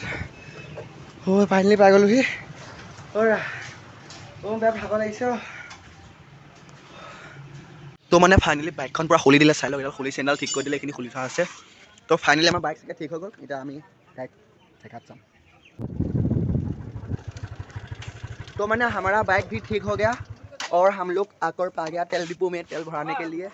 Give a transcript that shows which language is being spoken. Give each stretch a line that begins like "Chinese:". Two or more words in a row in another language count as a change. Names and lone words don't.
Assamese: ফাইনেলি পাই গ'লোহি। বেয়া ভাগৰ লাগিছে। তো মানে ফাইনেলি বাইকখন পূৰা খুলি দিলে চাই লওক এডাল খুলি চেইনডাল ঠিক কৰি দিলে এইখিনি খুলি থোৱা আছে। তো ফাইনেলি আমাৰ বাইক চাগে ঠিক হৈ গ'ল। এতিয়া আমি
English: bike checkup
Assamese: যাম।
Hindi: तो मैंने हमारा बाइक भी ठीक हो गया और हम लोग आकर पा गया तेल डिपो में तेल भराने के लिए।